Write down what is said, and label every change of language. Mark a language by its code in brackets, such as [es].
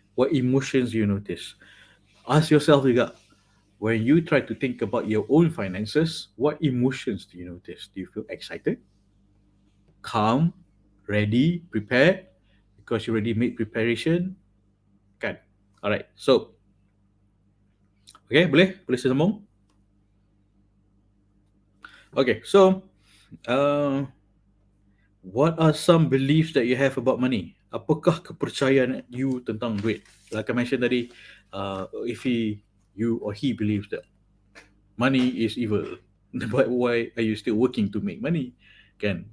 [en] What emotions you notice? Ask yourself juga, when you try to think about your own finances, what emotions do you notice? Do you feel excited, calm, ready, prepared? Because you already made preparation? [ms] Kan? [en] Alright, so, okay, [ms] boleh saya sambung? [en] Okay, so, what are some beliefs that you have about money? [ms] Apakah kepercayaan you tentang duit? [en] Like I mentioned tadi, if you or he believes that money is evil, but why are you still working to make money? Kan?